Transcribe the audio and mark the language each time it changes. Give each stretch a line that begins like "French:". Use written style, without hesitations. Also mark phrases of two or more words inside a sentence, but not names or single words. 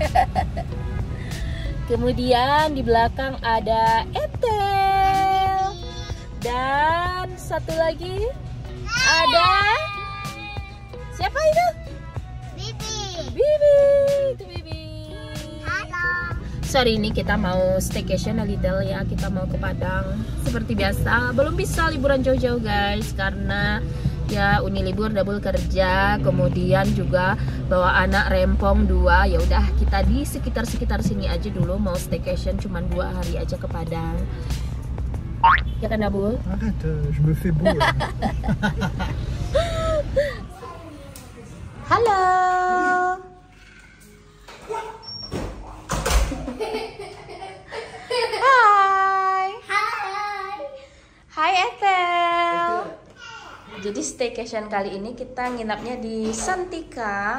Indonesian: Kemudian di belakang ada Ethel. Dan satu lagi ada siapa itu? Bibi. Itu Bibi. Halo. Sorry, ini kita mau staycation
English: a little
Indonesian: ya. Kita mau ke Padang seperti biasa. Belum bisa liburan jauh-jauh guys, karena ya Uni libur, double kerja, kemudian juga bawa anak rempong 2. Ya udah, kita di sekitar sini aja dulu, mau staycation cuman 2 hari aja ke Padang. Ya kan Nabul?
French: Arrête, je me fais beau.
Indonesian: Halo. Hai Ethel. Jadi staycation kali ini kita nginapnya di Santika.